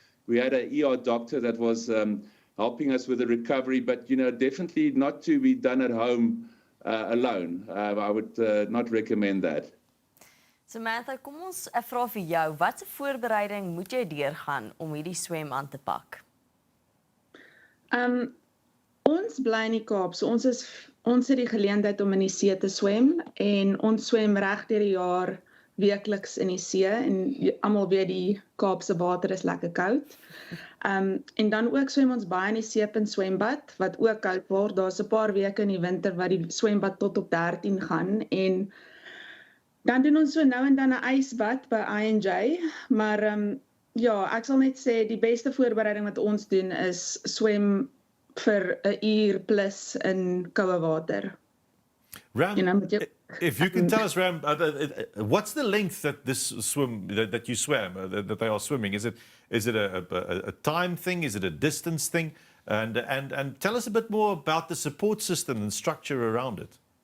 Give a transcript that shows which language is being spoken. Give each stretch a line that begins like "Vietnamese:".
English: We had an ER doctor that was helping us with the recovery, but, you know, definitely not to be done at home alone. I would not recommend that.
Afrikaans: Samantha, kom ons vra vir jou, watse voorbereiding moet jy deurgaan om hierdie swem aan te pak? Ons bly in die Kaap, so ons het die geleentheid om in die see te swem, en ons swem reg deur die jaar weekliks in die see, en almal weet die Kaapse water is lekker koud. En dan ook swem ons baie in die Seepunt swembad, wat ook koud word. Daar's 'n paar weke in die winter wat die swembad tot op 13 gaan, en dan doen ons so nou en dan 'n ysbad by I&J, maar Ja, ek sal net sê die beste voorbereiding wat ons doen is swem vir 'n uur plus in koue water.
English: Ram, You know,
Afrikaans: met jou,
English: if you can tell us, Ram, what's the length that this swim that you swam, that they are swimming? Is it a time thing? Is it a distance thing? And tell us a bit more about the support system and structure around it.